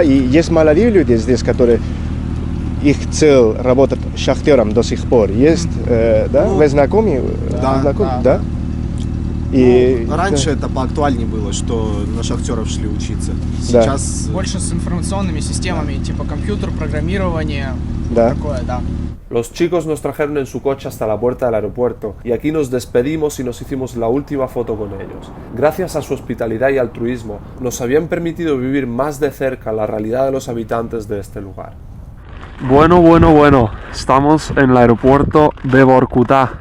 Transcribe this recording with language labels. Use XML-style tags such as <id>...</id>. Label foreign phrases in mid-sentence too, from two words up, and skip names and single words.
<ru>И есть молодые люди здесь, которые их цель работать шахтером до сих пор. Есть, да? Ну, Вы знакомы? да, Знакомы? да. Да? И, Ну, раньше это поактуальнее было, что на шахтеров шли учиться. Да. Сейчас Больше с информационными системами, типа компьютер, программирование, Да. такое, да.</ru> <es>Los chicos nos trajeron en su coche hasta la puerta del aeropuerto y aquí nos despedimos y nos hicimos la última foto con ellos. Gracias a su hospitalidad y altruismo nos habían permitido vivir más de cerca la realidad de los habitantes de este lugar. Bueno, estamos en el aeropuerto de Vorkuta.</es>